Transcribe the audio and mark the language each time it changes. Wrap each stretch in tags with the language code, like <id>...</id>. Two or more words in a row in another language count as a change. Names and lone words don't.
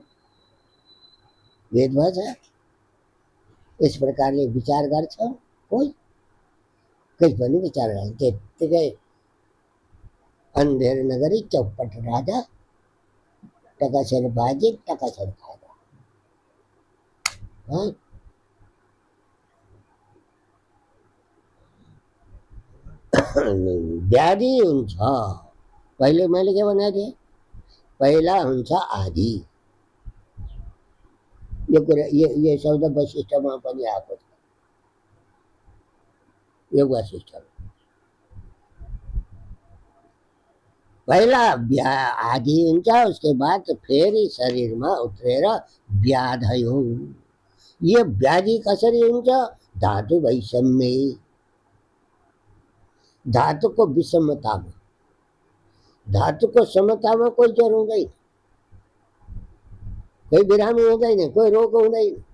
<ne>वेदमा छ, इस प्रकारले विचार गर्छ कोही, कोही पनि विचार गर्छ।</ne> <hi>त्यत्तिकै अन्धेर नगरी चौपट राजा टकासर भाजी टकासर खाना।</hi> <ne>हाँ? व्याधि हुन्छ। पहिले मैले के भनेको थिएँ, पहिला हुन्छ आदि। यो कुरा यो शब्द वशिष्ठमा पनि आएको छ, योग वशिष्ठ। पहिला आदि हुन्छ,</ne> <hi>उसके बाद</hi> <ne>फेरि शरीरमा उत्रेर व्याधि हो। ये व्याधि कसरी हुन्छ? धातु वैषम्य, धातुको विषमतामा। धातुको समतामा कोही ज्वरो हुँदैन, कोही बिरामी हुँदैन, कोही रोग हुँदैन।</ne>